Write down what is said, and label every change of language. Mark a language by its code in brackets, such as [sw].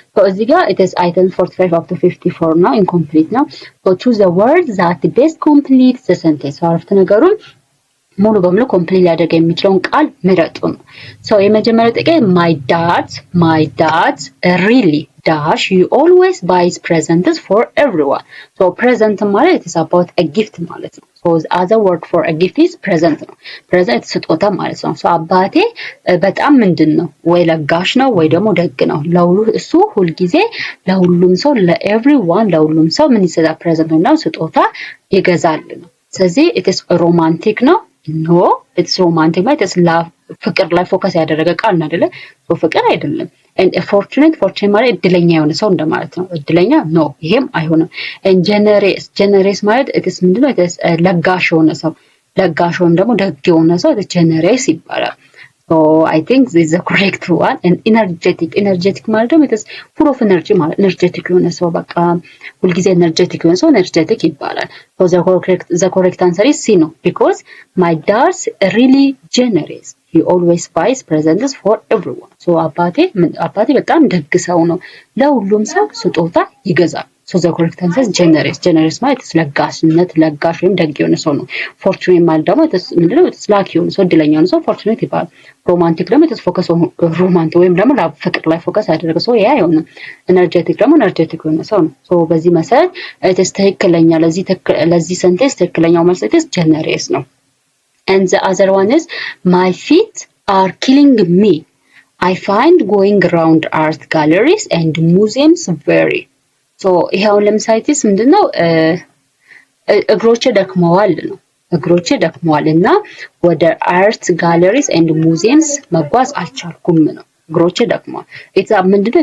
[am] እዚህ ጋር [en] it is item 45 up to 54 [am] ነው incomplete ነው። [en] choose the word that best completes the sentence [am] አረፍተ ነገሩን ሙሉ በሙሉ ኮምፕሊት ሊያደርግ የሚችለውን ቃል ምረጡ ነው። የመጀመሪያው ጥያቄ [en] my dad really dash you always buys presents for everyone. present ማለት is about a gift [am] ማለት ነው. [en] the other word for a gift is present ነው. [am] present ስጦታ ማለት ነው. አባቴ በጣም ምንድነው ወይ ለጋሽ ነው ወይ ደግሞ ደግ ነው። እሱ ሁሉ ጊዜ ለሁሉም ሰው ለሁሉም ሰው ምን ይሰጣል? present ነው ስጦታ ይገዛል ነው። ስለዚህ [en] it is romantic [am] ነው። ኖ ኢትስ ሮማንቲክ ማለት ፍቅር ላይ ፎከስ ያደረገ ቃል ነው አይደለ? ፍቅር አይደለም። [en] and fortunate [am] ማለት እድለኛ የሆነ ሰው እንደማለት ነው። እድለኛ ኖ ይሄም አይሆንም። [en] and generous [am] ማለት ኢትስ ምንድነው? ኢትስ ለጋሽ የሆነ ሰው ወይም ደግሞ ደግ የሆነ ሰው generous ይባላል። [en] I think this is the correct one. and energetic ማለት ደግሞ ኢትስ full of energy ማለት energetic [am] የሆነ ሰው በቃ ሁሉ ጊዜ [en] energetic የሆነ ሰው energetic ይባላል። the correct answer is C ነው because my dad's really generous. He always buys presents for everyone. [am] አባቴ በጣም ደግ ሰው ነው። ለሁሉም ሰው ስጦታ ይገዛል። [en] the correct answer is generous [am] ማለት ለጋሽነት ለጋሽ ወይም ደግ የሆነ ሰው ነው። fortunate ማለት ደግሞ ምንድነው? ላኪ የሆነ ሰው እድለኛ የሆነ ሰው fortunate ይባላል። romantic ደግሞ ፎከስ ሮማንቲክ ወይም ደግሞ ፍቅር ላይ ፎከስ ያደረገ ሰው ያ አይሆንም። energetic ደግሞ energetic የሆነ ሰው ነው። በዚህ መሰረት ትክክለኛ ለዚህ ሴንቴንስ ትክክለኛው መልስ generous ነው። [en] and the other one is my feet are killing me. I find going around art galleries and museums very [am] ይሄው ለምሳሌ ምንድነው? እግሮቼ ደክመዋል ነው። እግሮቼ ደክመዋልና ወደ አርት ጋለሪስ ኤንድ ሙዚየምስ መጓዝ አልቻልኩም ነው። እግሮቼ ደክመዋል ኢትስ ምንድነው?